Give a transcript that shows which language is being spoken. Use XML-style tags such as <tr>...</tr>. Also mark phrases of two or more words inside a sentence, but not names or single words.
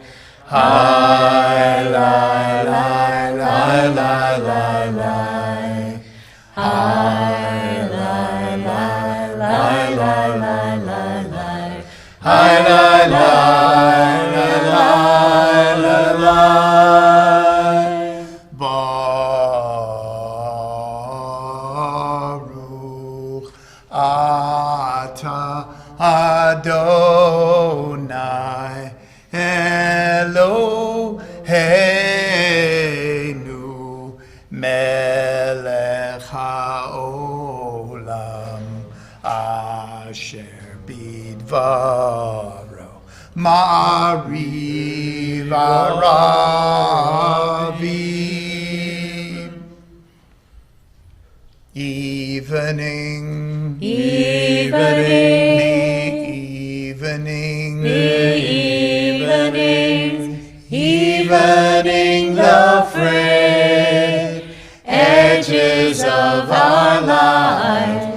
<he>Hi, la, la, la, la, la, la. Hi, la, la, la, la, la, la. Hi, la, la, la, la, la, la. ברוך אתה אדוני אלהינו מלך העולם אשר בדברו מעריב ערבים.</he> <en>Evening, evening the frayed edges of our life.</en>